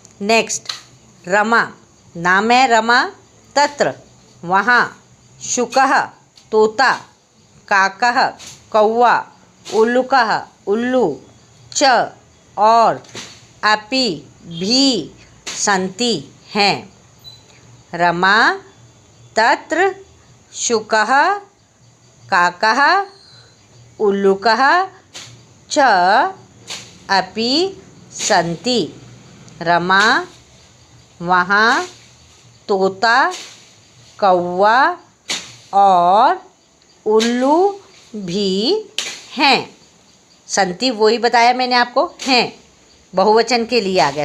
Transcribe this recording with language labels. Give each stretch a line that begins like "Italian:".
Hindi: Next, Rama, नाम है रमा, तत्र, वहाँ, शुकः, तोता, काकः, कौवा, उल्लुकः, उल्लू, च और, अपि, भी, सन्ति हैं।
Sanskrit: रमा, तत्र, शुकः, काकः, उल्लुकः, च अपि सन्ति।
Hindi: रमा, वहाँ, तोता, कौवा और उल्लू भी हैं। संति वही बताया मैंने आपको, हैं बहुवचन के लिए आ गया।